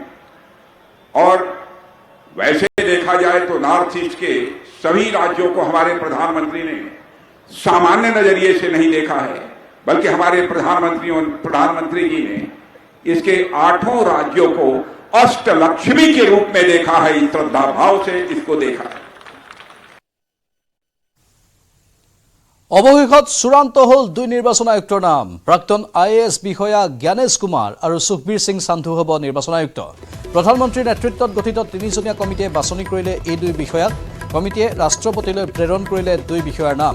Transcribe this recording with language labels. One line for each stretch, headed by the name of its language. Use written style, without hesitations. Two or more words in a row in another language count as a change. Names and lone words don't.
Hindi: और वैसे देखा जाए तो नॉर्थ ईस्ट के सभी राज्यों को हमारे प्रधानमंत्री ने सामान्य नजरिए से नहीं देखा है, बल्कि हमारे प्रधानमंत्री जी ने इसके 8 राज्यों को अष्टलक्ष्मी के रूप में देखा है, इस श्रद्धा भाव से इसको देखा है।
Assamese: অৱশেষত চূড়ান্ত হল 2 নিৰ্বাচন আয়ুক্তৰ নাম। প্ৰাক্তন আইএএছ বিষয়া জ্ঞানেশ কুমাৰ আৰু সুখবীৰ সিং সান্ধু হ'ব নিৰ্বাচন আয়ুক্ত। প্ৰধানমন্ত্ৰীৰ নেতৃত্বত গঠিত 3জনীয়া কমিটিয়ে বাছনি কৰিলে এই 2 বিষয়াক। কমিটিয়ে ৰাষ্ট্ৰপতিলৈ প্ৰেৰণ কৰিলে 2 বিষয়াৰ নাম।